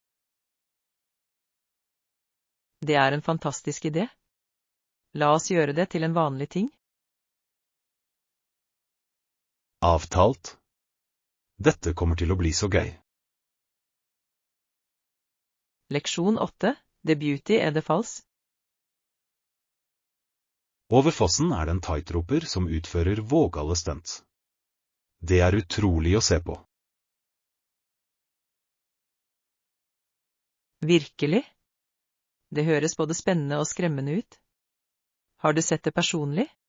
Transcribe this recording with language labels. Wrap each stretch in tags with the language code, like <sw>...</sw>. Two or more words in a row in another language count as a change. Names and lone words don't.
<no>Det er en fantastisk idé. La oss gjøre det til en vanlig ting. Avtalt. Dette kommer til å bli så gøy. Leksjon 8.</no> <en>The Beauty and the Falls.</en> <no>Over fossen er det en tightroper som utfører vågale stunts. Det er utrolig å se på. Virkelig? Det høres både spennende og skremmende ut. Har du sett det personlig?</no>